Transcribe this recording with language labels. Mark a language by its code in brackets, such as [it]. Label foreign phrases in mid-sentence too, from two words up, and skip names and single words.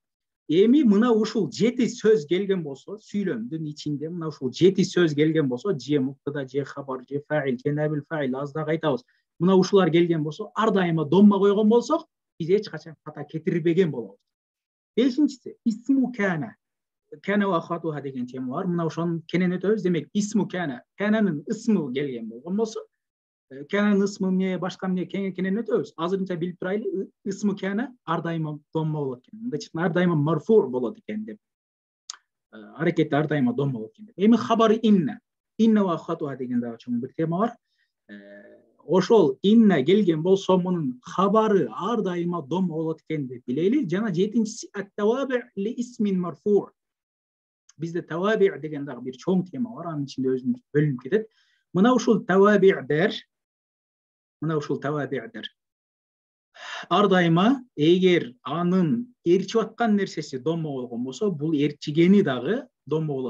[ky] Эми мына ушул 7 сөз келген болсо, сүйлөмдүн ичинде мына ушул 7 сөз келген болсо, же муптада, же хабар, же фаил, же [ar] نائب الفاعل, [ky] азда кайтабыз. Мына ушулар келген болсо, ар дайыма домма койгон болсок, биз эч качан ката кетирбеген болобуз. Бешинчиси [ar] اسم كان. كان وأخواتها [ky] деген тема бар. Мына ошону кенен өтөбүз. Демек [ar] اسم كان, [ky] кананын ысмы келген болгон болсо, кананын ысмы эмне, башка эмне кенен өтөбүз. Азырынча билип турайлы, [ar] اسم كان [ky] ар дайыма домма болот экен. Мындайча ар дайыма марфу болот экен деп. Аракети ар дайыма домма болот экен деп. Эми [ar] خبر إن وأخواتها [ky] деген дагы чоң бир тема бар. ошол инна келген болсо мунун хабары ар дайыма дома болот экенин билели. Жана жетинчиси [ar] التوابع للاسم المرفوع. [ky] Бизде таваби деген дагы бир чоң тема бар, анын ичинде өзүнүн бөлүнүп кетет. Мына ушул таваби'дер ар дайыма эгер анын ээрчип аткан нерсеси домо болгон болсо, бул ээрчигени дагы домо болот.